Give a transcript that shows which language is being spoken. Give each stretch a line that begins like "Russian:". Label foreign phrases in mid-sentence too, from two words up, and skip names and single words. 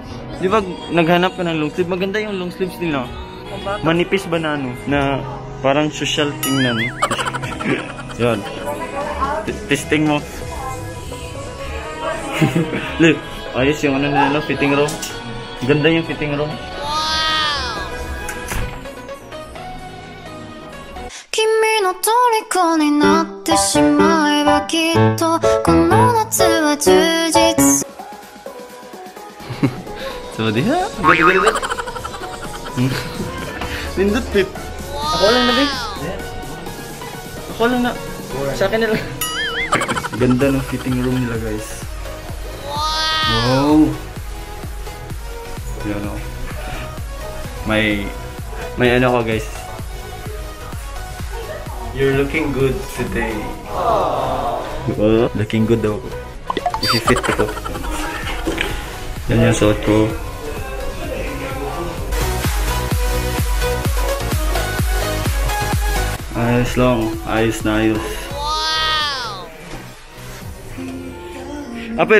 Filipino: Di ba naghanap ka ng
English: long sleeve?
Filipino: Maganda yung
English: long sleeves
Filipino: nila. Manipis ba na ano? Na parang social tingnan. Yan. Testing mo. Look, ayos yung ano nila,
English: fitting room.
Filipino: Ganda yung
English: fitting room.
Filipino: Wow!
Japanese: 君の虜になってしまえばきっとこの夏は充実
Filipino: So, di ha? Ganda.
Cebuano: Nindot, Pip. Ako lang na, Pip.
Filipino: Ako lang na. Sa akin na lang. Ganda ng
English: fitting room
Filipino: nila, guys. Wow! Yan o. May ano ko, guys.
English: You're looking good today. Looking good
Filipino: daw ako. I-fit ko to. Yan yung suot ko. Ayos lang. Ayos na ayos. Apit!